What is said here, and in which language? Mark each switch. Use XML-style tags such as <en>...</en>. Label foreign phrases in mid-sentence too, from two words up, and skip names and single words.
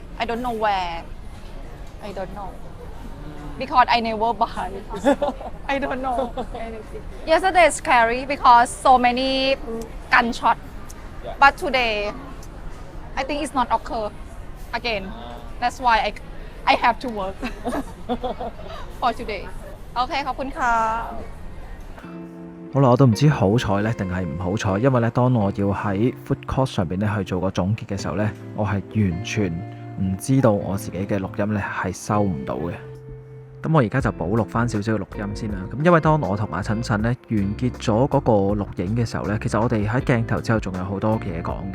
<en>I don't know where. I don't know. Because I never buy. I don't know anything. Yesterday is scary because so many gunshot. But today, I think it's not occur again. That's why I have to work for today.</en> <th>Okay, ขอบคุณค่ะ。</th> <yue>好啦，我都唔知好彩咧定係唔好彩，因為咧當我要喺</yue> <en>food court</en> <yue>上邊咧去做個總結嘅時候咧，我係完全唔知道我自己嘅錄音咧係收唔到嘅。咁我而家就補錄翻少少嘅錄音先啦。咁因為當我同阿陳陳咧完結咗嗰個錄影嘅時候咧，其實我哋喺鏡頭之後仲有好多嘢講嘅。</yue>